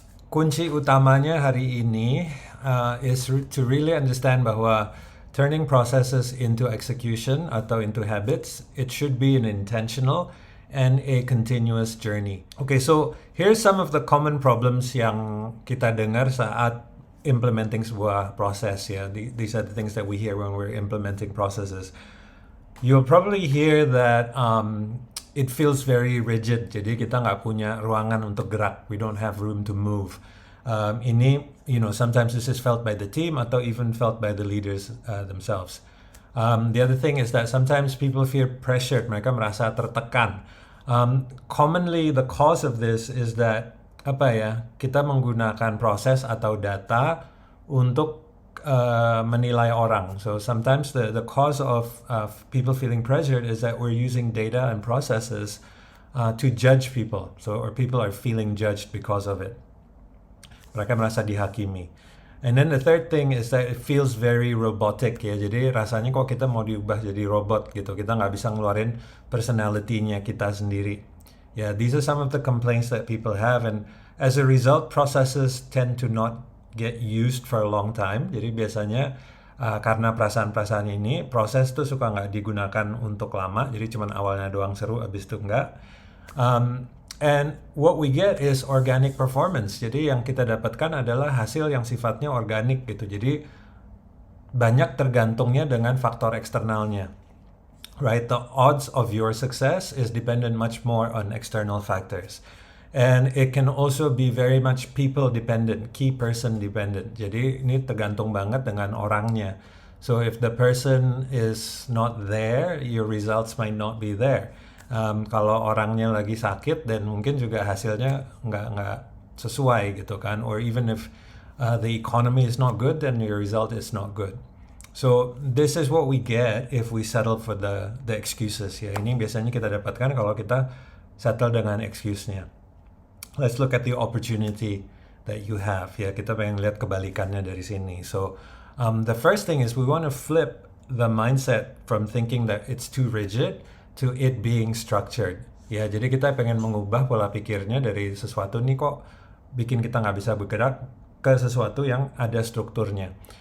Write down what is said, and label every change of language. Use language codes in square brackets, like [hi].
[id] Kunci utamanya hari ini [en] is to really understand bahwa turning processes into execution atau into habits, it should be an intentional and a continuous journey. Okay, so here's some of the common problems [id] yang kita dengar saat [en] implementing [id] sebuah proses ya. [en] These are the things that we hear when we're implementing processes. You'll probably hear that it feels very rigid. [id] Jadi kita nggak punya ruangan untuk gerak. [en] We don't have room to move. Ini, sometimes this is felt by the team atau even felt by the leaders themselves. The other thing is that sometimes people feel pressured. [id] Mereka merasa tertekan. [en] Commonly, the cause of this is that [id] kita menggunakan proses atau data untuk menilai orang. [en] So sometimes the cause of people feeling pressured is that we're using data and processes to judge people. Or people are feeling judged because of it. [id] Mereka merasa dihakimi. [en] And then the third thing is that it feels very robotic ya. [id] Jadi rasanya kok kita mau diubah jadi robot gitu. Kita nggak bisa ngeluarin personality-nya kita sendiri. [en] Yeah, these are some of the complaints that people have, and as a result, processes tend to not get used for a long time. [id] Jadi biasanya karena perasaan-perasaan ini, proses tuh suka nggak digunakan untuk lama. Jadi cuman awalnya doang seru, abis itu nggak. [en] And what we get is organic performance. [id] Jadi yang kita dapatkan adalah hasil yang sifatnya organik gitu. Jadi banyak tergantungnya dengan faktor eksternalnya. [en] Right, the odds of your success is dependent much more on external factors. And it can also be very much people dependent, key person dependent. [id] Jadi ini tergantung banget dengan orangnya. [en] So if the person is not there, your results might not be there. [id] Kalau orangnya lagi sakit, dan mungkin juga hasilnya nggak sesuai gitu kan. [en] Or even if the economy is not good, then your result is not good. So this is what we get if we settle for the excuses ya. [id] Ini biasanya kita dapatkan kalau kita settle dengan excuse-nya. [en] Let's look at the opportunity that you have ya. [id] Kita pengen lihat kebalikannya dari sini. [en] So the first thing is we want to flip the mindset from thinking that it's too rigid to it being structured. [id] Ya, jadi kita pengen mengubah pola pikirnya dari sesuatu nih kok bikin kita nggak bisa bergerak ke sesuatu yang ada strukturnya.